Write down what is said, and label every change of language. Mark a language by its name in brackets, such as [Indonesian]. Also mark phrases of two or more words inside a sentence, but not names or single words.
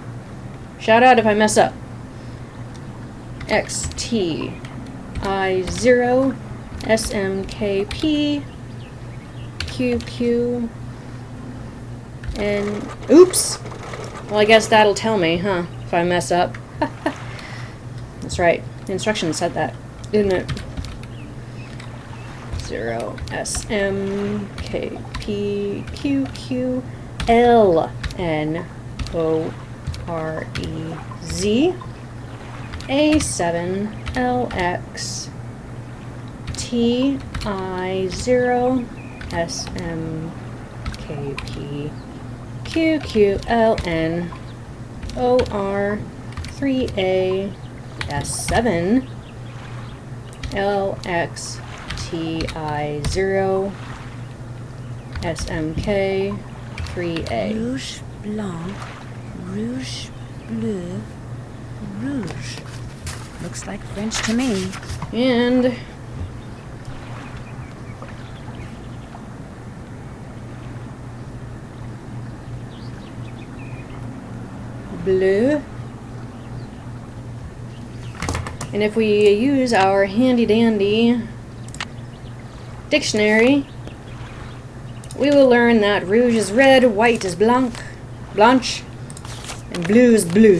[English] Shout out if I mess up. X, T, I, 0, S, M, K, P, Q, Q, and oops! Well, I guess that'll tell me, huh, if I mess up. That's right. The instructions said that, didn't it? 0, S, M, K, P, Q, Q, L, N, O, R, E, Z, A, 7, L, X, T, I, 0, S, M, K, P, Q, Q, L, N, O, R, 3, A, S, 7, L, X, T, I, 0, S, M, K, 3, A. [French] Rouge, blanc, rouge, bleu, rouge. [English] Looks like French to me. And bleu. And if we use our handy dandy dictionary, we will learn that rouge is red, white is blanche, and blue is bleu.